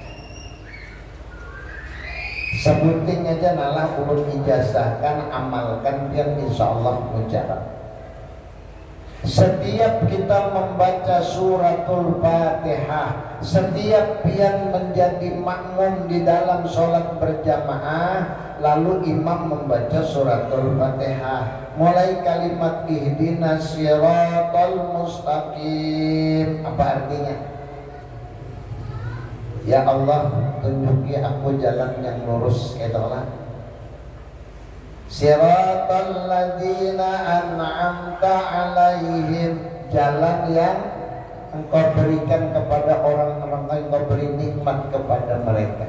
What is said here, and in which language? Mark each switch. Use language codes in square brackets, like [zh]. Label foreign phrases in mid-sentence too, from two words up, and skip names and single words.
[bjn] Sebuting aja nalah ulun ijazahkan, amalkan, biar insyaallah mujarab. [id] Setiap kita membaca suratul Fatihah, setiap pian menjadi makmum di dalam sholat berjamaah, lalu imam membaca suratul Fatihah, mulai kalimat [ar] اهدنا الصراط المستقيم. [id] Apa artinya? Ya Allah, tunjuki aku jalan yang lurus. Itulah [ar] صراط الذين أنعمت عليهم, [id] jalan yang engkau berikan kepada orang-orang yang engkau beri nikmat kepada mereka.